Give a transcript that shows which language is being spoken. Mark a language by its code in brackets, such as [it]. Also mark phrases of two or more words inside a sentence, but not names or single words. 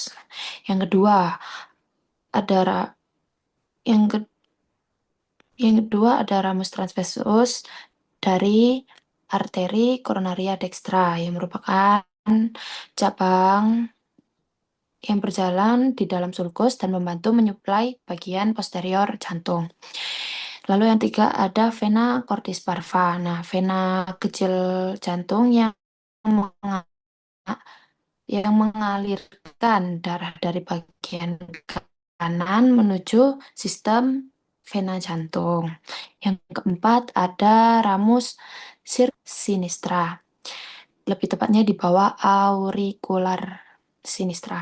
[id] Yang kedua, ada ramus transversus dari arteri coronaria dextra yang merupakan cabang yang berjalan di dalam sulcus dan membantu menyuplai bagian posterior jantung. Lalu yang tiga ada vena cordis parva. Nah, vena kecil jantung yang mengalirkan darah dari bagian kanan menuju sistem vena jantung. Yang keempat ada ramus sinistra, lebih tepatnya di bawah auricular sinistra.